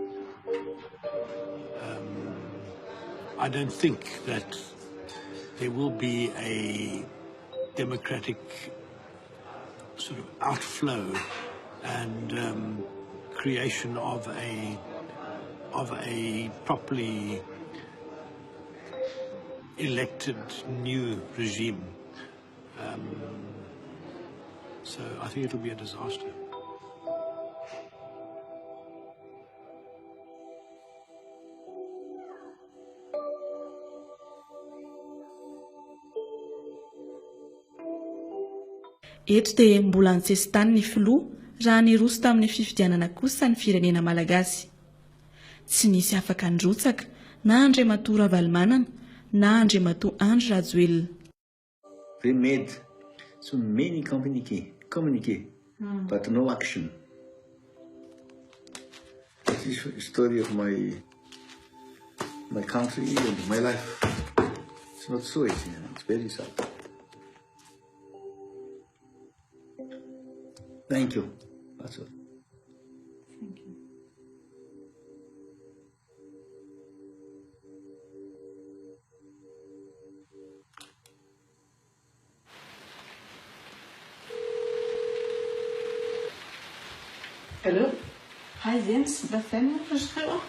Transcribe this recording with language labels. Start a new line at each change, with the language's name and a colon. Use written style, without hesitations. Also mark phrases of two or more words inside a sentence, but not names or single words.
English: I don't think that there will be a democratic sort of outflow and creation of a properly elected new regime. So I think it'll be a disaster.
Malagasy: Eto dia mbola nitsesitany ny filoha raha niroso tamin'ny fifidianana kosa ny firenena malagasy. Tsy nisy afaka ndrotsaka na Andriamatoa Ravalomanana na Andriamatoa Andry Rajoelina.
English: They made so many communique, but no action. This is the story of my country and my life. It's not so easy, it's very sad. Thank you. That's all. Thank you.
Danish: Hallo? Hej Jens, hvad fanden er du skriver?